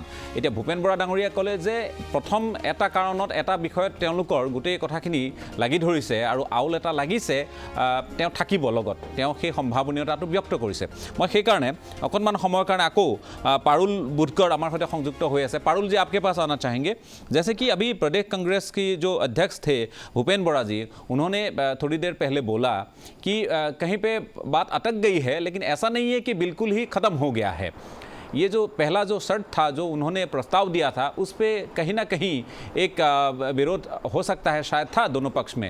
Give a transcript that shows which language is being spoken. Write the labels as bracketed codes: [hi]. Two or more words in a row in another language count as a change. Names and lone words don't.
[as] এতিয়া ভূপেন বৰা ডাঙৰীয়াই ক'লে যে প্ৰথম এটা কাৰণত, এটা বিষয়ত তেওঁলোকৰ গোটেই কথাখিনি লাগি ধৰিছে আৰু আউল এটা লাগিছে, তেওঁ থাকিব লগত, তেওঁ সেই সম্ভাৱনীয়তাটো ব্যক্ত কৰিছে। মই সেইকাৰণে অকণমান সময়ৰ কাৰণে আকৌ পাৰুল বুধকৰ আমাৰ সৈতে সংযুক্ত হৈ আছে। [hi] পাৰুল जी, आपके पास आना चाहेंगे। जैसे कि अभी प्रदेश कांग्रेस की जो अध्यक्ष थे भूपेन बड़ा जी, उन्होंने थोड़ी देर पहले बोला कि कहीं पे बात अटक गई है, लेकिन ऐसा नहीं है कि बिल्कुल ही ख़त्म हो गया है। ये जो पहला जो शर्त था, जो उन्होंने प्रस्ताव दिया था, उस पर कहीं ना कहीं एक विरोध हो सकता है, शायद था दोनों पक्ष में।